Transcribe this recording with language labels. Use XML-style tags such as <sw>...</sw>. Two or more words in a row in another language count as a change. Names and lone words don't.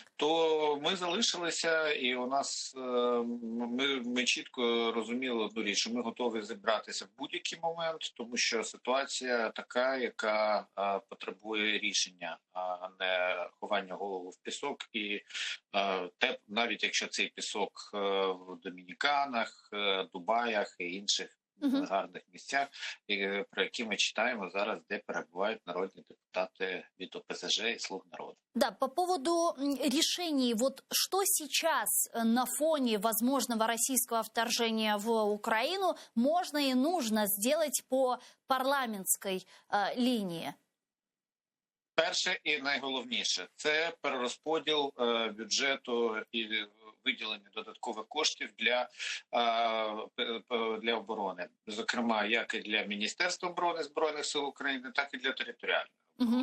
<uk>то ми залишилися, і у нас ми чітко розуміли одну річ, що ми готові зібратися в будь-який момент, тому що ситуація така, яка потребує рішення, а не ховання голову в пісок. І навіть якщо цей пісок в Домініканах, Дубаях і інших гарних місцях, про які ми читаємо зараз, де перебувають народні депутати від ОПЗЖ и «Слуг народа».</uk> <ru>Да, по поводу решений, вот что сейчас на фоне возможного российского вторжения в Украину можно и нужно сделать по парламентской линии?</ru> <uk>Перше і найголовніше – це перерозподіл бюджету і виділення додаткових коштів для оборони. Зокрема, як і для Міністерства оборони Збройних сил України, так і для територіальної оборони.</uk>